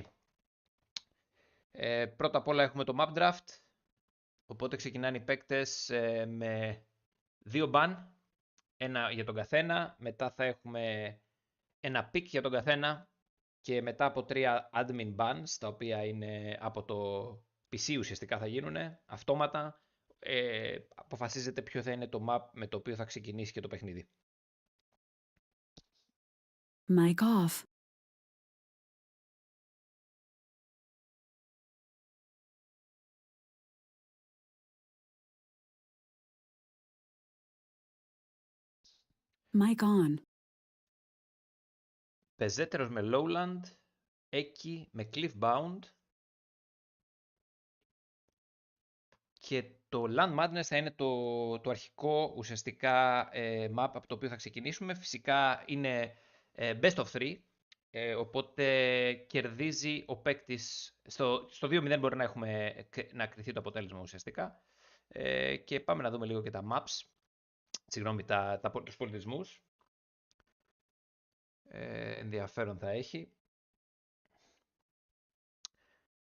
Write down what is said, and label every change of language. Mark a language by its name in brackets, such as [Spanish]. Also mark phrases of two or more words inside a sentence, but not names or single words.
[Greek] Πρώτα απ' όλα έχουμε το [English] map draft, [Greek] οπότε ξεκινάνε οι παίκτες με 2 ban, ένα για τον καθένα, μετά θα έχουμε ένα pick για τον καθένα και μετά από 3 [English] admin bans, [Greek] τα οποία είναι από το PC ουσιαστικά θα γίνουν αυτόματα. Αποφασίζεται ποιο θα είναι το map με το οποίο θα ξεκινήσει και το παιχνίδι. [English] Mic off. Mic on. [Greek] Πεζέτερος με Lowland, Εκεί με Cliffbound και το Land Madness θα είναι το αρχικό ουσιαστικά map από το οποίο θα ξεκινήσουμε. Φυσικά είναι [English] best of 3, [Greek] οπότε κερδίζει ο παίκτης. Στο 2-0 μπορεί να κριθεί το αποτέλεσμα ουσιαστικά. Και πάμε να δούμε λίγο και τα maps, συγγνώμη, τους πολιτισμούς. Ενδιαφέρον θα έχει.